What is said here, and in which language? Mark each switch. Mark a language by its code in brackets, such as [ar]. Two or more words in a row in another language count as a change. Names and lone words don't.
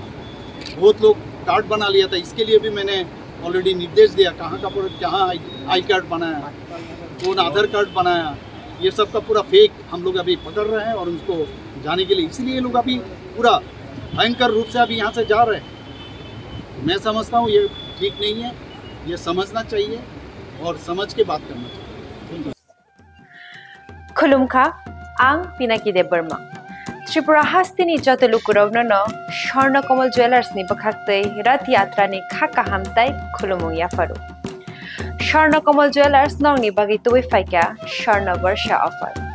[hi] बहुत लोग कार्ड बना लिया था, इसके लिए भी मैंने ऑलरेडी निर्देश दिया कहाँ आई कार्ड बनाया, कौन आधार कार्ड बनाया, ये सब का पूरा फेक हम लोग अभी पकड़ रहे हैं और उसको जाने के लिए इसलिए ये लोग अभी पूरा भयंकर रूप से अभी यहाँ से जा रहे हैं। मैं समझता हूँ ये ठीक नहीं है, ये समझना चाहिए और समझ के बात करना चाहिए। [trp] खुलुमखा आं पिनाकी देव बर्मा त्रिपुरा हास्तिनी जत लुकुरावनो स्वर्णकमल ज्वेलार्स नि बखाक्तै रथ यात्रा नि खाका हामताय खुलुमुं याफारु स्वर्णकमल ज्वेलार्स नंगनि बागै तुबै फाइका स्वर्ण वर्ष ऑफर।